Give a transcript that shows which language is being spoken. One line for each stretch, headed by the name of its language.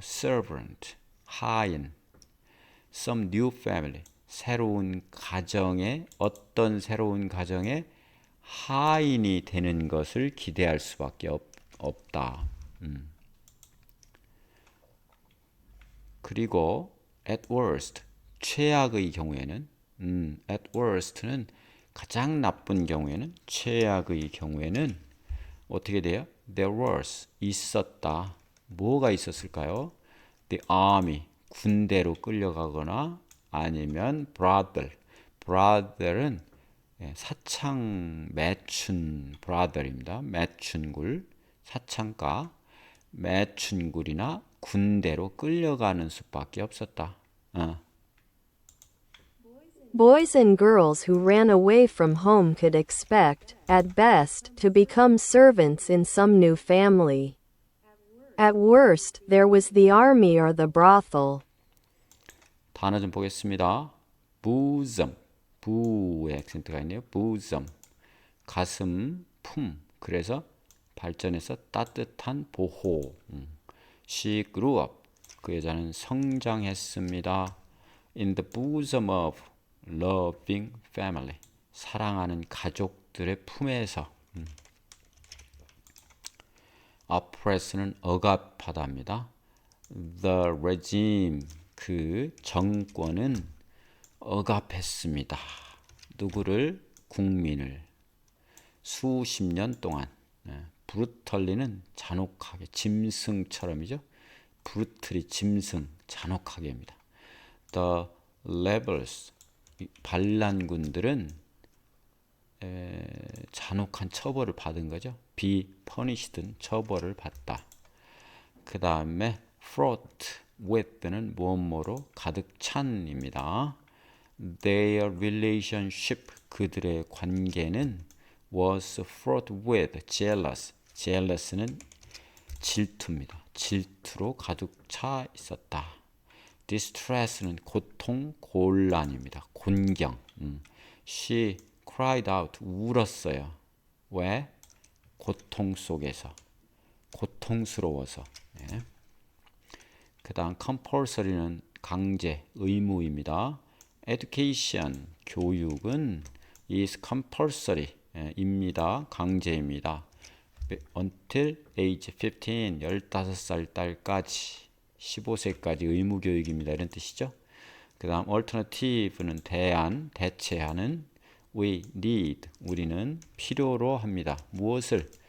Korean: servant 하인
English: some new family
Korean: 새로운 가정에 어떤 새로운 가정에 하인이 되는 것을 기대할 수밖에 없다. 그리고 at worst 최악의 경우에는 at worst는 가장 나쁜 경우에는 최악의 경우에는 어떻게 돼요?
English: There was
Korean: 있었다. 뭐가 있었을까요?
English: The army
Korean: 군대로 끌려가거나 아니면 brother은 사창 매춘 brother입니다. 매춘굴 사창가 매춘굴이나 군대로 끌려가는 수밖에 없었다.
English: Boys and girls who ran away from home could expect, at best, to become servants in some new family. At worst, there was the army or the brothel.
Korean: 단어 좀 보겠습니다. bosom, 부의 액센트가 있네요. bosom, 가슴, 품. 그래서 발전해서 따뜻한 보호.
English: She grew up.
Korean: 그 여자는 성장했습니다.
English: In the bosom of loving family.
Korean: 사랑하는 가족들의 품에서. oppress는 억압하다입니다.
English: The regime.
Korean: 그 정권은 억압했습니다. 누구를? 국민을. 수십 년 동안. 브루털리는 잔혹하게 짐승처럼이죠. 브루틀이 짐승 잔혹하게입니다. The rebels 반란군들은 잔혹한 처벌을 받은 거죠. be punished는 처벌을 받다. 그 다음에 fraught with는 무엇뭐로 가득 찬입니다.
English: Their relationship
Korean: 그들의 관계는
English: was fraught with jealous.
Korean: jealous는 질투입니다. 질투로 가득 차 있었다. distress는 고통, 곤란입니다. 곤경.
English: She cried out.
Korean: 울었어요. 왜? 고통 속에서. 고통스러워서. 그 다음 compulsory는 강제, 의무입니다. education, 교육은
English: is compulsory
Korean: 입니다. 강제입니다. until age 15, 15살 딸까지 15세까지 의무 교육입니다. 이런 뜻이죠. 그 다음 alternative는 대안, 대체하는 we need, 우리는 필요로 합니다. 무엇을?